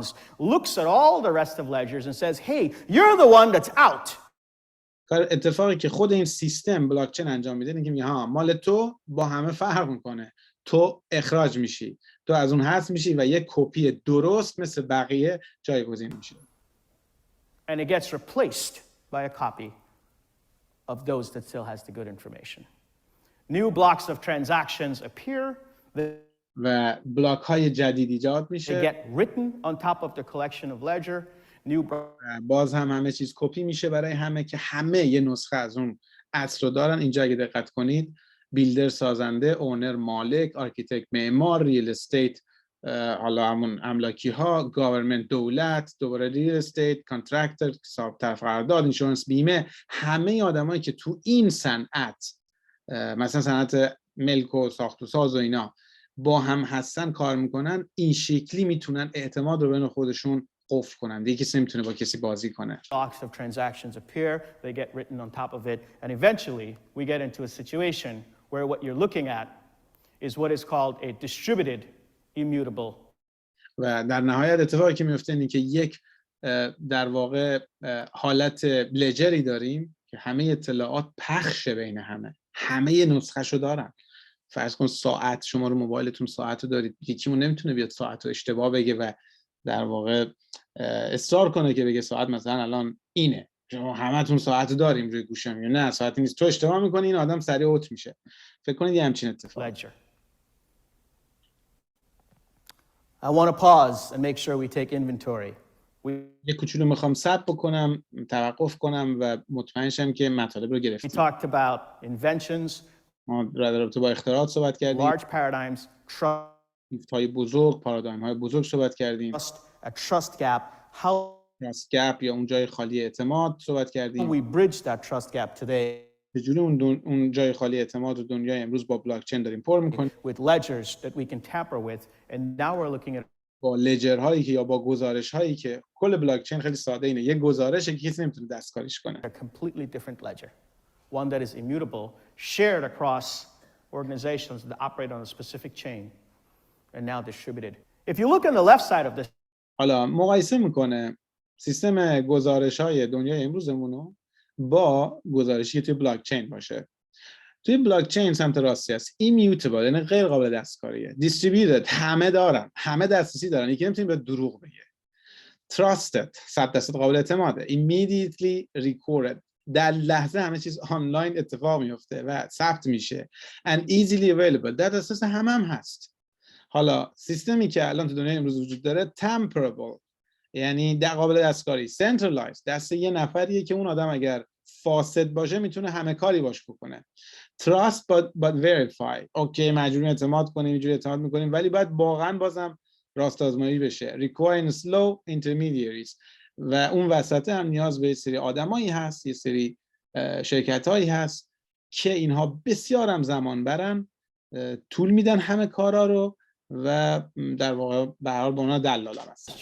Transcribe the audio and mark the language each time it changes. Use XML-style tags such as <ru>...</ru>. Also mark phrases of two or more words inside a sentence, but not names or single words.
<en>looks at all the rest of ledgers and says, hey, you're the one that's out.</en> <fa>اتفاقی که خود این سیستم بلاکچین انجام میده اینه که میگه ها مال تو با همه فرق میکنه، تو اخراج میشی، تو از اون حذف میشی و یک کپی درست مثل بقیه جایگزین میشه.</fa> <en>And it gets replaced by a copy of those that still has the good information. New blocks of transactions appear.</en> <fa>و بلاک های جدید ایجاد</fa> <en>They</en> <fa>میشه.</fa> <en>get written on top of the collection of ledger.</en> <fa>باز هم همه چیز کپی میشه برای همه که همه یه نسخه از اون اصل رو دارن. اینجا اگه دقت کنید بیلدر سازنده، اونر مالک، آرکیتکت معمار،</fa> <en>real estate</en> <fa>حالا همون املاکی ها، گاورمنت دولت، دوباره</fa> <en>real estate,</en> <fa>کانترکتور، حساب طرف قرارداد، اینشورنس بیمه، همه آدمایی که تو این صنعت مثلا صنعت ملک و ساخت و ساز و اینا با هم هستن کار میکنن، این شکلی میتونن اعتماد رو بین خودشون قفل کنن. دیگه کسی نمیتونه با کسی بازی کنه.</fa> <en>Blocks of transactions appear, they get written on top of it, and eventually we get into a situation where what you're looking at is what is called a distributed immutable.</en> <fa>و در نهایت اتفاقی که میفته اینه که یک در واقع حالت لجری داریم که همه اطلاعات پخش بین همه نسخه‌شو دارن فرض کن ساعت، شما رو موبایلتون ساعت رو دارید، یکیمون نمیتونه بیاد ساعت رو اشتباه بگه و در واقع اصرار کنه که بگه ساعت مثلا الان اینه. شما همتون ساعت داریم روی گوشم، یا نه ساعتی نیست، تو اشتباه میکنی، این آدم سریع اوت میشه. فکر کنید یه همچین اتفاقی.</fa> <en>Ledger. I want to pause and make sure we take inventory.</en> <fa>یه کوچولو میخوام ثبت بکنم، توقف کنم و مطمئن شم که مطالب رو</fa> <en>We</en> <fa>گرفتیم.</fa> <en>talked about inventions,</en> <fa>ما در رابطه با اختراعات صحبت کردیم،</fa> <en>large paradigms,</en> <fa>های بزرگ، پارادایم های بزرگ صحبت کردیم،</fa> <en>trust, a trust gap, how trust gap</en> <fa>یا اون جای خالی اعتماد صحبت کردیم.</fa> <en>we bridge that trust gap today</en> <fa>چجوری اون جای خالی اعتماد رو دنیای امروز با بلاکچین داریم پر میکنیم،</fa> <en>with ledgers that we can tamper with, and now we're looking at</en> <fa>با لجر هایی که یا با گزارش هایی که کل بلاکچین خیلی ساده اینه، یه گزارشه که کسی نمیتونه دستکاریش کنه.</fa> <en>a completely different ledger, one that is immutable, shared across organizations that operate on a specific chain, and now distributed. If you look on the left side of this</en> <fa>حالا مقایسه میکنه سیستم گزارش های دنیای امروزمون رو با گزارشی که توی بلاکچین باشه. توی بلاکچین سمت راستی است، immutable یعنی غیر قابل دستکاریه، distributed همه دارن، همه دسترسی دارن، یکی نمیتونه به دروغ بگه. trusted 100% قابل اعتماده.</fa> <en>immediately recorded</en> <fa>در لحظه همه چیز آنلاین اتفاق میفته و ثبت میشه.</fa> <en>and easily available</en> <fa>در دسترس همه هم هست. حالا سیستمی که الان تو دنیای امروز وجود داره tamperable یعنی در قابل دستکاری، centralized دست یه نفریه که اون آدم اگر فاسد باشه میتونه همه کاری باش بکنه.</fa> <en>trust but verify</en> <fa>اوکی مجبوریم اعتماد کنیم، اینجوری اعتماد میکنیم ولی باید واقعا بازم راست آزمایی بشه.</fa> <en>require slow intermediaries</en> <fa>و اون وسط هم نیاز به یه سری آدمایی هست، یه سری شرکتایی هست که اینها بسیار هم زمان برن، طول میدن همه کارا رو و در واقع به هر حال با اونا دلال هم هست.</fa>